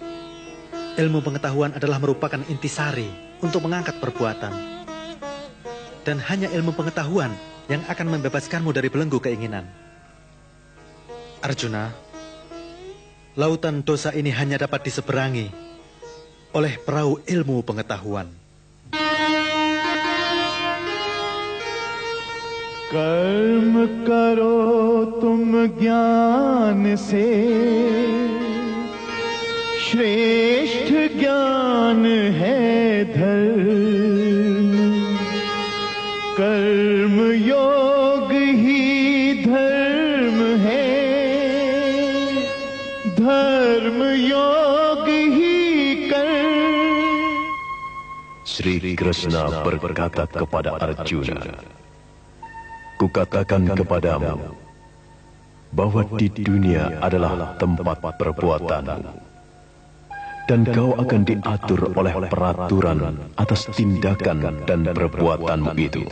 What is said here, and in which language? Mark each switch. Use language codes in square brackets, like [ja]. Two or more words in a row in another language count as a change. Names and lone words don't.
[id] Ilmu pengetahuan adalah merupakan intisari untuk mengangkat perbuatan. Dan hanya ilmu pengetahuan yang akan membebaskanmu dari belenggu keinginan. Arjuna, lautan dosa ini hanya dapat diseberangi oleh perahu ilmu pengetahuan. [hi] कर्म करो तुम ज्ञान से, श्रेष्ठ ज्ञान है धर्म, कर्म योग ही धर्म है, धर्म योग ही कर्म. [id] Sri Krishna berkata kepada Arjuna, Kukatakan kepadamu bahwa di dunia adalah tempat perbuatanmu, dan kau akan diatur oleh peraturan atas tindakan dan perbuatanmu itu.